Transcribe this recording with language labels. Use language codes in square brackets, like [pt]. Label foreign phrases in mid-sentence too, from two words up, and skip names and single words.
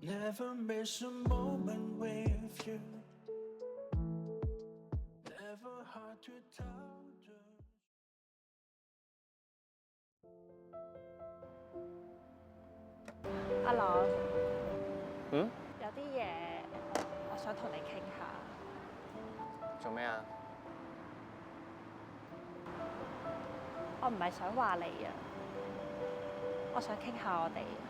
[en] Never miss a moment with you. Never hard to tell. [yue] 阿朗，嗯？有啲嘢我想同你傾下。做咩啊？我唔係想話你啊，我想傾下我哋。